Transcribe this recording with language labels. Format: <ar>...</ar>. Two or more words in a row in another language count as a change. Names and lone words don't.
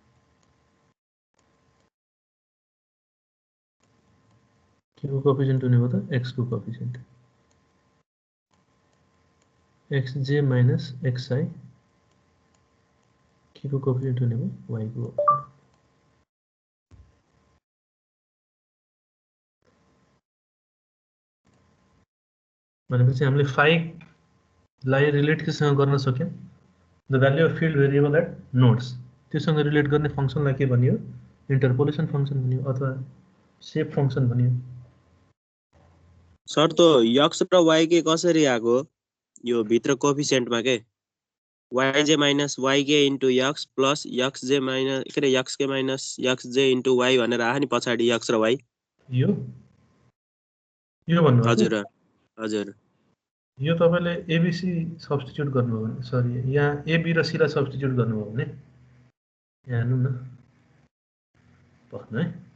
<ne>के को कोएफिसिएन्ट हुने भयो त x को कोएफिसिएन्ट</ne> <en>xj minus xi</en> <ne>के को कोएफिसिएन्ट हुने भयो y को कोएफिसिएन्ट। भनेपछि हामीले फाइलाई रिलेट केसँग गर्न सक्यौँ</ne> <en>the value of field variable at nodes</en> <ne>त्योसँग रिलेट गर्ने फङ्सनलाई के भनियो</ne> <en>interpolation function</en> <ne>भनियो अथवा</ne> <en>shape function</en> <ne>भनियो। सर त x र y के कसरी आको यो भित्र कोएफिसिएन्टमा के</ne> <en>yj minus yk into x plus xj minus</en> <ne>के रे</ne> <en>xk minus xj into y</en> <ne>भनेर आयो नि पछाडि x र y। यो भन्नु हजुर हजुर यो तपाईले एबीसी सब्स्टिट्युट गर्नुभयो भने सरी यहाँ एबी र सी लाई सब्स्टिट्युट गर्नुभयो भने यहाँ हेर्नु न पर्नु है</ne>